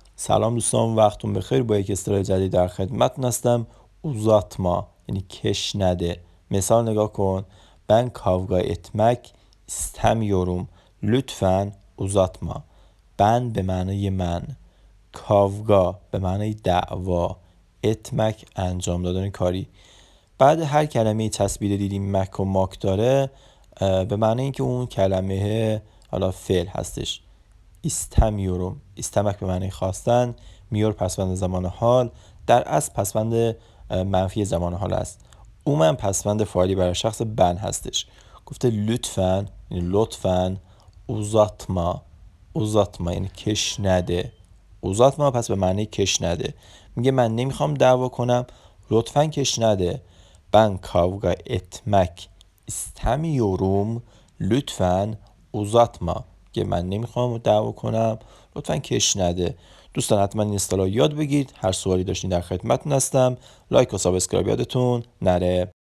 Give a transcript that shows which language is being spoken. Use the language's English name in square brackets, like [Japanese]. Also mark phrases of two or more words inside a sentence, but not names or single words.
[Persian] سلام دوستان، وقتتون بخیر. با یک اصطلاح جدید در خدمتتون هستم. uzatma یعنی کش نده. مثال نگاه کن. [Turkish] Ben kavga etmek istemiyorum. Lütfen uzatma. [Persian] Ben به معنای من، کاوگا به معنای دعوا، اتمک انجام دادن کاری. بعد هر کلمه تصویر دیدیم مک و ماک داره، به معنی اینکه اون کلمه حالا فعل هستش. استمیورم، استمک به معنی خواستن، میور پسوند زمان حال، در اصل پسوند منفی زمان حال است. اومن پسوند فاعلی برای شخص بن هستش. گفته لطفاً یعنی لطفاً، [Turkish] uzatma uzatma [Persian] یعنی کش نده. uzatma پس به معنی کش نده. میگه من نمیخوام دعوا کنم، لطفاً کش نده. [Turkish] Ben kavga etmek istemiyorum. Lütfen uzatma. [Persian] که من نمیخوام دعوا کنم، لطفاً کش نده. دوستان حتما این اصطلاح یاد بگیرید. هر سوالی داشتین در خدمتتون هستم. لایک و سابسکرایب یادتون نره.